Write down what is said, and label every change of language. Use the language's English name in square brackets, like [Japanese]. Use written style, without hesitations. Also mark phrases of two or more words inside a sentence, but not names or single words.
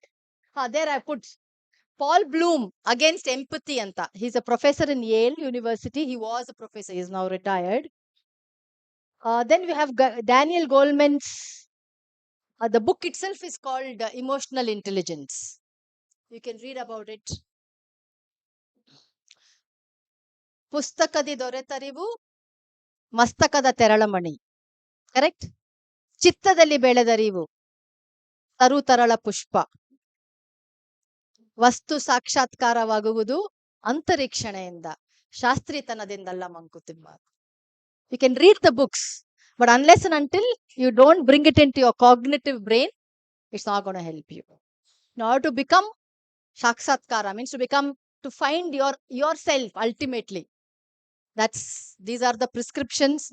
[English] There I put Paul Bloom Against Empathy anta. He's a professor in Yale University. He was a professor. He's now retired. Then we have Daniel Goleman's. The book itself is called Emotional Intelligence. You can read about it. [Kannada] ಪುಸ್ತಕದಿ ದೊರೆತರಿವು ಮಸ್ತಕದ ತೆರಳಮಣಿ. ಕರೆಕ್ಟ್? ಚಿತ್ತದಲ್ಲಿ ಬೆಳೆದರಿವು ತರುತರಳ ಪುಷ್ಪ. ವಸ್ತು ಸಾಕ್ಷಾತ್ಕಾರವಾಗುವುದು ಅಂತರೀಕ್ಷಣೆಯಿಂದ, ಶಾಸ್ತ್ರೀತನದಿಂದಲ್ಲ ಮಂಕುತಿಮ್ಮ. [English] You can read the books, but unless and until you don't bring it into your cognitive brain, it's not going to help you. In order to become Sakshatkara means to find yourself ultimately. These are the prescriptions.